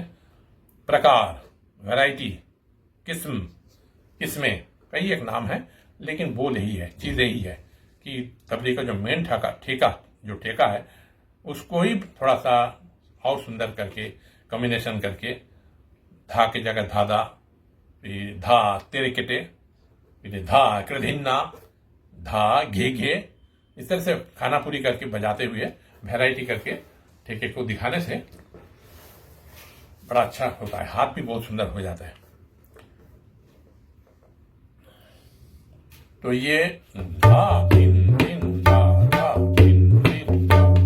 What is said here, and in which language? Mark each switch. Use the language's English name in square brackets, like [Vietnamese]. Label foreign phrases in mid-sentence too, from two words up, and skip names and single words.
[Hindi] प्रकार, वैरायटी, किस्म, किस्में कई एक नाम है, लेकिन बोल यही है, चीज यही है कि तबले का जो मेन ठेका है उसको ही थोड़ा सा और सुंदर करके कॉम्बिनेशन करके, धा की जगह धादा, धा तेरे केटे, धा कृधिन्ना, धा घे घे, इस तरह से खाना पूरी करके बजाते हुए वैरायटी करके ठेके को दिखाने से बड़ा अच्छा होता है, हाथ भी बहुत सुंदर हो जाता है। तो ये धा धिन धिन धा धा धिन धिन धा।